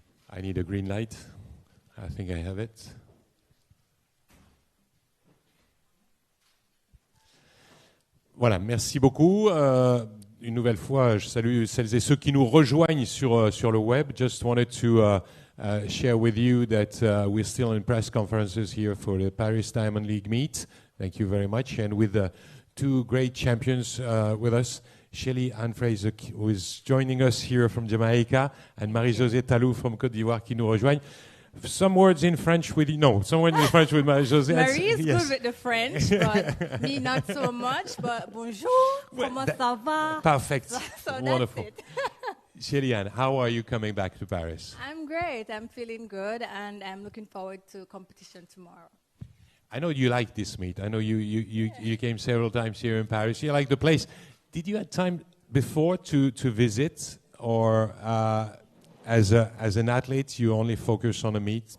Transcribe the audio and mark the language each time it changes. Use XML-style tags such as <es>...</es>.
<en>I need a green light. I think I have it.</en> <fr>Voilà, merci beaucoup. Une nouvelle fois, je salue celles et ceux qui nous rejoignent sur le web.</fr> <en>Just wanted to share with you that we're still in press conferences here for the Paris Diamond League meet. Thank you very much. And with two great champions with us, Shelly-Ann Fraser, who is joining us here from Jamaica, and Marie-Josée Talou from Côte d'Ivoire</en> <fr>qui nous rejoignent.</fr> <en>Some words in French with you. No, some words in French with Marie-Josée. Marie is Yes. good with the French, but me not so much.</en> <fr>But bonjour, comment ça va?</fr> <en>Perfect. So Wonderful. that's it. Shelly-Ann, how are you coming back to Paris? I'm great. I'm feeling good, and I'm looking forward to competition tomorrow. I know you like this meet. I know you came several times here in Paris. You like the place. Did you have time before to visit, or as an athlete you only focus on a meet?</en>